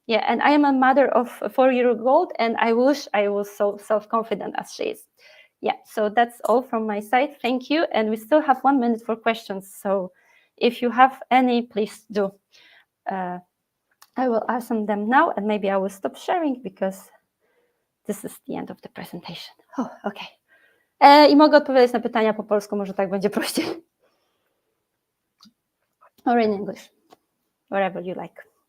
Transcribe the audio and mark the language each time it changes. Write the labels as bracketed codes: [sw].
[en] Yeah, and I am a mother of a 4-year-old, and I wish I was so self-confident as she is. Yeah, so that's all from my side. Thank you, and we still have 1 minute for questions, so if you have any, please do. I will answer them now, and maybe I will stop sharing because this is the end of the presentation. Oh, okay. [pl] I mogę odpowiadać na pytania po polsku, może tak będzie prościej. [en] Or in English, wherever you like.